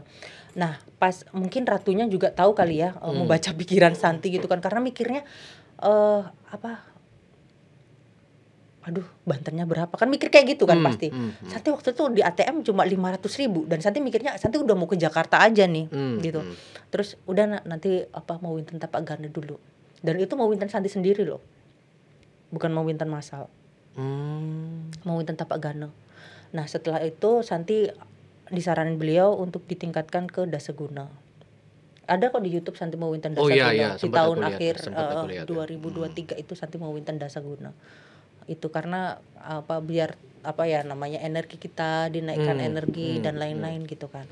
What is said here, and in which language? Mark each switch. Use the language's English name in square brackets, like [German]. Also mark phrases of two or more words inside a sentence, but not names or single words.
[Indonesian] Nah, pas mungkin Ratunya juga tahu kali ya, membaca pikiran Santi gitu kan, karena mikirnya aduh Bantennya berapa kan, mikir kayak gitu kan pasti. Santi waktu itu di ATM cuma 500.000 dan Santi mikirnya Santi udah mau ke Jakarta aja nih gitu. Terus udah nanti mau Winten tapak gana dulu. Dan itu mau Winten Santi sendiri loh, bukan mau Winten masal. Mau Winten tapak gana. Nah setelah itu Santi disaranin beliau untuk ditingkatkan ke Dasaguna. Ada kok di YouTube Santi mau Winten Dasaguna di tahun akhir 2023 itu Santi mau Winten Dasaguna. Itu karena biar namanya energi kita dinaikkan energi dan lain-lain gitu kan.